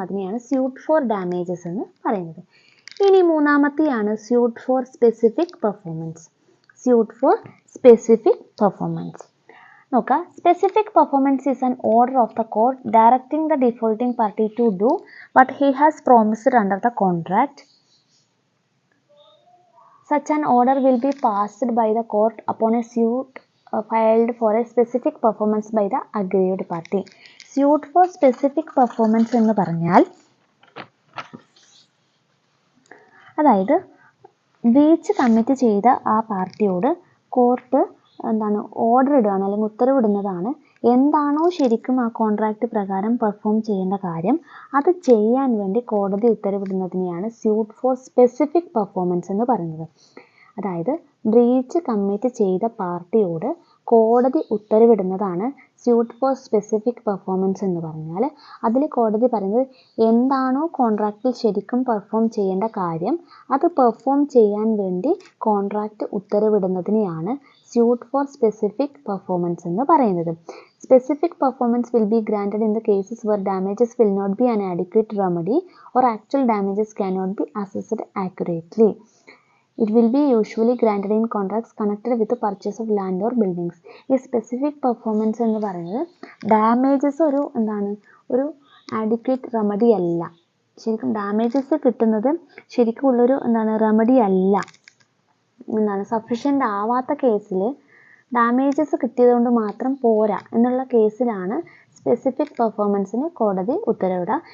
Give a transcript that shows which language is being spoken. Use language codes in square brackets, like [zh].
[ml] അതിനെയാണ് suit for damages എന്ന് പറയുന്നത്. ഇനി മൂന്നാമത്തെയാണ് suit for specific performance. Suit for specific performance നോക്കാം. [en] Specific performance is an order of the court directing the defaulting party to do what he has promised under the contract. Such an order will be passed by the court upon a suit filed for a specific performance by the aggrieved party. Suit for specific performance [ml] എന്ന് പറഞ്ഞാൽ അതായത് breach commit ചെയ്ത ആ പാർട്ടിയോട് court order ഇടുകയാണ് അല്ലെങ്കിൽ ഉത്തരവിടുന്നതാണ് എന്താണോ ശരിക്കും ആ കോൺട്രാക്റ്റ് പ്രകാരം പെർഫോം ചെയ്യേണ്ട കാര്യം അത് ചെയ്യാൻ വേണ്ടി കോടതി ഉത്തരവിടുന്നതിനെയാണ് സ്യൂട്ട് ഫോർ സ്പെസിഫിക് പെർഫോമൻസ് എന്ന് പറയുന്നത്. അതായത് ബ്രീച്ച് കമ്മിറ്റ് ചെയ്ത പാർട്ടിയോട് കോടതി ഉത്തരവിടുന്നതാണ് സ്യൂട്ട് ഫോർ സ്പെസിഫിക് പെർഫോമൻസ് എന്ന് പറഞ്ഞാൽ. അതിൽ കോടതി പറയുന്നത് എന്താണോ കോൺട്രാക്റ്റിൽ ശരിക്കും പെർഫോം ചെയ്യേണ്ട കാര്യം അത് പെർഫോം ചെയ്യാൻ വേണ്ടി contract ഉത്തരവിടുന്നതിനെയാണ് suit for specific performance എന്ന് പറയുന്നത്. [en] Specific performance will be granted in the cases where damages will not be an adequate remedy or actual damages cannot be assessed accurately. It will be usually granted in contracts connected with the purchase of land or buildings. [ml] ഈ specific performance എന്ന് പറയുന്നത് damages ഒരു adequate remedy അല്ല. ശരിക്കും damages കിട്ടുന്നത് ശരിക്കും ഉള്ളൊരു remedy അല്ല. സഫീഷ്യൻ്റ് ആവാത്ത കേസിൽ ഡാമേജസ് കിട്ടിയതുകൊണ്ട് മാത്രം പോരാ എന്നുള്ള കേസിലാണ് സ്പെസിഫിക് പെർഫോമൻസിന് കോടതി ഉത്തരവിടുക.